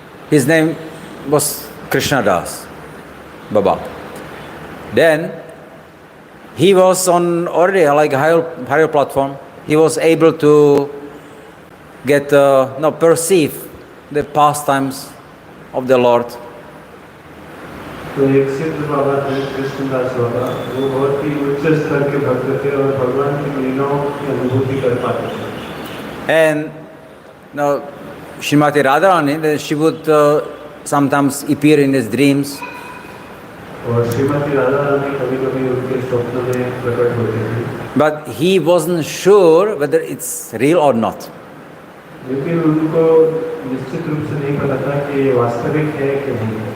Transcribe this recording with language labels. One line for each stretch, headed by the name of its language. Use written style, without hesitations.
English: His name was Krishna Das Baba. Then he was on already like higher platform. He was able to get perceive the pastimes of the Lord.
Hindi: तो एक सिद्ध बाबा थे कृष्णदास बाबा, वो बहुत ही उच्च स्तर के भक्त थे और भगवान की लीलाओं की अनुभूति कर पाते थे।
English: And now Srimati Radharani, she would sometimes appear in his dreams.
Hindi: और श्रीमती राधा रानी कभी-कभी उनके स्वप्न में प्रकट होती थी।
English: But he wasn't sure whether it's real or not.
Hindi: लेकिन उनको निश्चित रूप से नहीं पता था कि ये वास्तविक है कि नहीं।